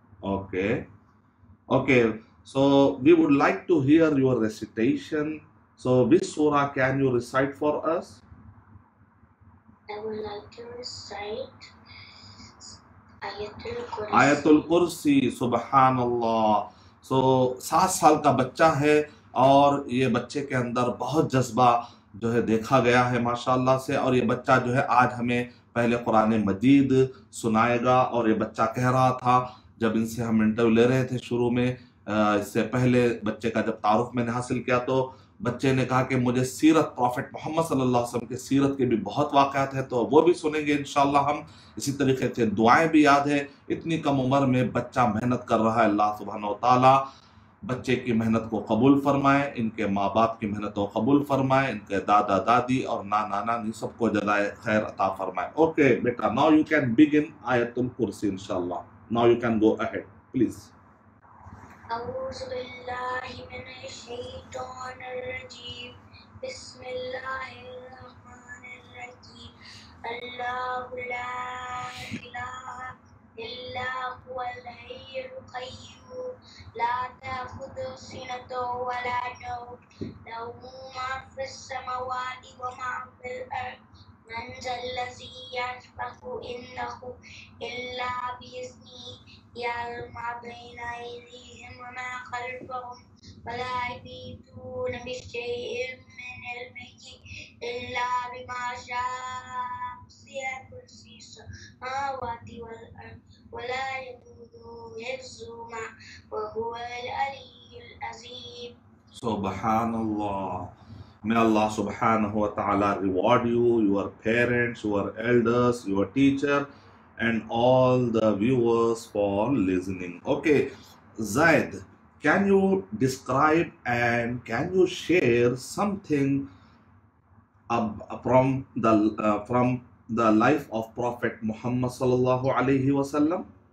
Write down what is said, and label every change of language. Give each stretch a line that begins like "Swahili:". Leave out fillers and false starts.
English: Okay. Okay. So we would like to hear your recitation. So which surah can you recite for us? I would like to recite Ayatul Kursi. Ayatul Kursi, Subhanallah.
Urdu: So 7 سال کا بچہ ہے، اور یہ بچے کے اندر بہت جذبہ جو ہے دیکھا گیا ہے ماشاءاللہ سے، اور یہ بچہ جو ہے آج ہمیں پہلے قرآن مجید سنائے گا۔ اور یہ بچہ کہہ رہا تھا جب ان سے ہم انٹرویو لے رہے تھے شروع میں، اس سے پہلے بچے کا جب تعارف میں نے حاصل کیا، تو بچے نے کہا کہ مجھے سیرت پروفٹ محمد صلی اللہ علیہ وسلم کے سیرت کے بھی بہت واقعات ہیں، تو وہ بھی سنیں گے انشاءاللہ ہم۔ اسی طریقے سے دعائیں بھی یاد ہے۔ اتنی کم عمر میں بچہ محنت کر رہا ہے، اللہ سبحانہ وتعالیٰ بچے کی محنت کو قبول فرمائے، ان کے ماں باپ کی محنت کو قبول فرمائے، ان کے دادا دادی اور نانا نانی سب کو جزائے خیر عطا فرمائے۔ Okay beta,
English: now you can begin
Urdu: آیت الکرسی انشاءاللہ۔
English: Now you can go ahead, please.
Arabic: أعوذ بالله من الشيطان الرجيم. بسم الله الرحمن الرحيم. الله لا إله إلا هو الحي القيوم لا تأخذه سنة ولا نوم له ما في السماوات وما في الأرض من ذا الذي يشفع عنده إلا بإذنه يعلم ما بين أيديهم وما خلفهم ولا يحيطون بشيء من علمه إلا بما شاء وسع كرسيه السماوات والأرض ولا يؤوده حفظهما وهو العلي العظيم. Subhanallah.
English: May Allah subhanahu wa ta'ala reward you, your parents, your elders, your teacher, and all the viewers for listening. Okay, Zaid, can you describe and can you share something from the life of Prophet Muhammad sallallahu alaihi wasallam?